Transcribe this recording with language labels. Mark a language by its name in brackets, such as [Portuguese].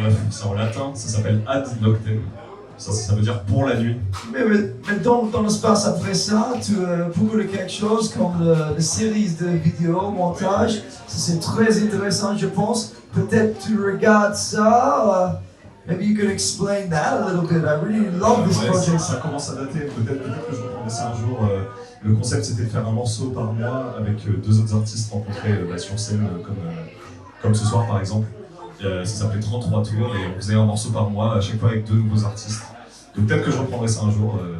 [French] C'est en latin, ça s'appelle Ad Noctem. Ça veut dire pour la nuit. Mais dans l'espace après ça, tu beaucoup de quelque chose comme les séries de vidéos, montage. C'est très intéressant, je pense. Peut-être tu regardes ça. [English] Maybe you could explain that a little bit. I really love this project. [French] Ça commence à dater. Peut-être que je reprendrai ça un jour. Le concept, c'était de faire un morceau par mois avec 2 autres artistes rencontrés sur scène, comme ce soir par exemple. Ça s'appelait 33 tours et on faisait un morceau par mois à chaque fois avec 2 nouveaux artistes. Donc peut-être que je reprendrai ça un jour.